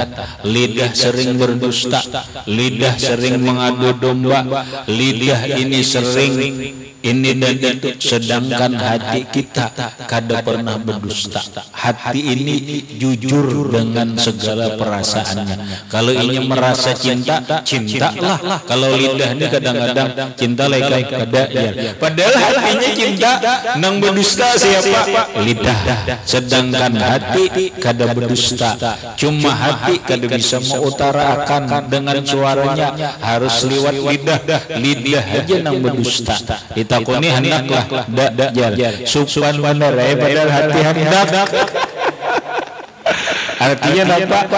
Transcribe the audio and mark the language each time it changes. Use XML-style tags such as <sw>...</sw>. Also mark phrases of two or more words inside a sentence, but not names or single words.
<id>Lidah sering berdusta, lidah sering mengadu domba, lidah ini sering ini dan itu. Sedangkan hati kita kada pernah berdusta. Hati ini jujur dengan segala perasaannya. Kalau ini merasa cinta, cintalah. Kalau lidah ini kadang-kadang cinta lagi kada ya. Padahal hatinya cinta, nang berdusta siapa? Lidah. Sedangkan hati kada berdusta. Cuma hati kada bisa mengutarakan dengan suaranya, harus lewat lidah. Lidah aja nang berdusta. Takuni hendaklah jar supan bener padahal hati hendak Artinya apa?</id>